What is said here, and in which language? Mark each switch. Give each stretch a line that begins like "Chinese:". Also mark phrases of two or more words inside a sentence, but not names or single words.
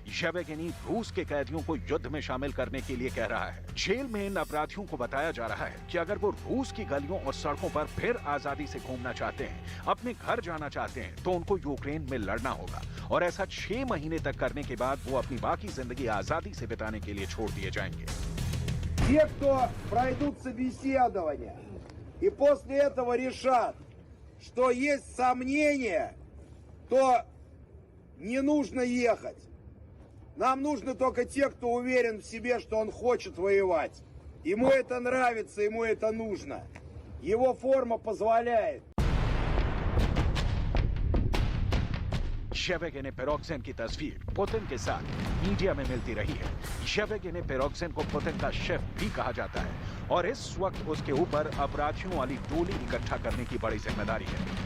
Hindi: येवगेनी रूस के कैदियों को युद्ध में शामिल करने के लिए कह रहा है। जेल में इन अपराधियों को बताया जा रहा है कि अगर वो रूस की गलियों और सड़कों पर फिर आजादी से घूमना चाहते हैं, अपने घर जाना चाहते हैं, तो उनको यूक्रेन में लड़ना होगा और ऐसा 6 महीने तक करने के बाद वो अपनी बाकी जिंदगी आजादी से बिताने के लिए छोड़ दिए जाएंगे।
Russian: Те, кто пройдут собеседование и после этого решат, что есть сомнения, то не нужно ехать. Нам нужны только те, кто уверен в себе, что он хочет воевать. Ему это нравится, ему это нужно. Его форма позволяет.
Hindi: येवगेनी पेरोक्सिन की तस्वीर पुतिन के साथ मीडिया में मिलती रही है। येवगेनी पेरोक्सिन को पुतिन का शेफ भी कहा जाता है और इस वक्त उसके ऊपर अपराधियों वाली टोली इकट्ठा करने की बड़ी जिम्मेदारी है।